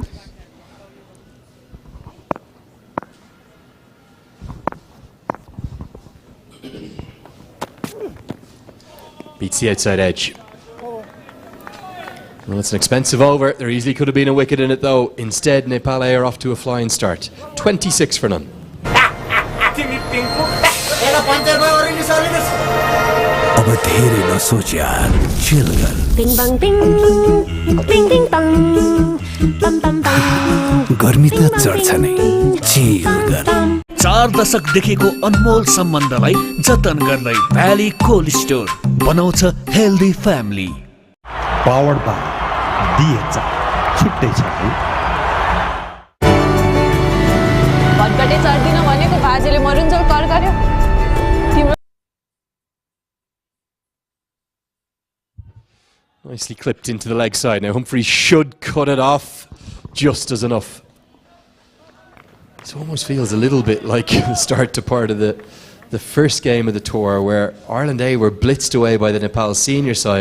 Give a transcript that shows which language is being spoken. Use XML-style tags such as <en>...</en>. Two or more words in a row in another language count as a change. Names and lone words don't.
<en>Beats the outside edge. Well, it's an expensive over. There easily could have been a wicket in it though. Instead, Nepal are off to a flying start. 26 for none. Bing bang bing, bing bing bang, bam bam bam.</en> <ne>गर्मी त चढ्छ नै चिल गर 4 दशकदेखिको अनमोल सम्बन्धलाई जतन गर्दै भ्याली कोल्ड स्टोर बनाउँछ</ne> <en>healthy family powered by</en> <ne>DHR छुट्टै छ है भटघटे चढ्दिन भनेको बाजेले मरुन्जेल कर गर्यो</ne> <en>Nicely clipped into the leg side. Now Humphries should cut it off just as enough. It almost feels a little bit like the start to part of the first game of the tour where Ireland A were blitzed away by the Nepal senior side.</en>